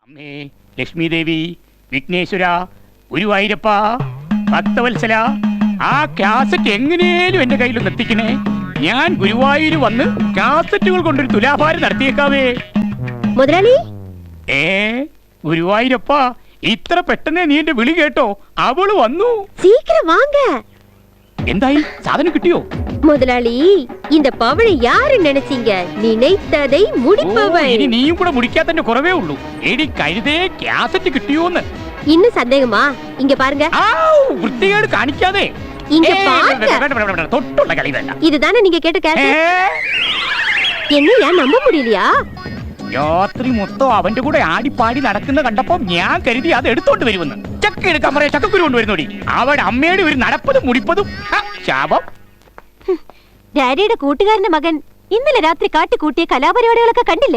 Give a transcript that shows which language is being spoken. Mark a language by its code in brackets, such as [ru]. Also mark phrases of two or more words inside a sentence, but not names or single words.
[ml] അമ്മേ ലക്ഷ്മി ദേവി, വിഘ്നേശ്വര, ഗുരുവായൂരപ്പ, ഭക്തവത്സല, ആ കാസറ്റ് എങ്ങനെയും എന്റെ കയ്യിൽ എത്തിക്കണേ. ഞാൻ ഗുരുവായൂര് വന്ന് കാസറ്റുകൾ കൊണ്ടൊരു തുലാഭാരം നടത്തിയേക്കാവേ. മുതലാളി, ഗുരുവായൂരപ്പ, ഇത്ര പെട്ടെന്ന് നീ എന്റെ വിളി കേട്ടോ? അവള് വന്നു. [ta] சீக்கிரம் வாங்க. [ml] എന്തായി, സാധനം കിട്ടിയോ? [ta] முதலாளி, இந்த பவளை யாரு நினைச்சீங்க? நினைத்ததை முடிப்பவள். [ml] ഇനി നീയും കൂടെ മുടിക്കാത്തന്റെ കുറവേ ഉള്ളൂ. എടി കരുതേ, കാസറ്റ് കിട്ടിയോന്ന്. [ta] இன்னும் சந்தேகமா? இங்க பாருங்க. [ml] വൃത്തികേട് കാണിക്കാതെ. [ta] இங்க பாருங்க. [ml] തൊട്ടുള്ള കളി വേണ്ട. [ta] இதுதானே நீங்க கேட்ட கேசட்? என்னையா நம்ப முடியலையா? [ml] രാത്രി മൊത്തം അവന്റെ കൂടെ ആടിപ്പാടി നടക്കുന്ന കണ്ടപ്പോ ഞാൻ കരുതി അത് എടുത്തോണ്ട് വരുമെന്ന്. ചക്ക എടുക്കാൻ പറയാ, ചക്കക്കുരു കൊണ്ടുവരുന്നോടി. അവിടെ അമ്മയുടെ ഒരു നടപ്പതും മുടിപ്പതും ശാപം. ഡാഡിയുടെ കൂട്ടുകാരന്റെ മകൻ ഇന്നലെ രാത്രി കാട്ടിക്കൂട്ടിയ കലാപരിപാടികളൊക്കെ കണ്ടില്ലേ?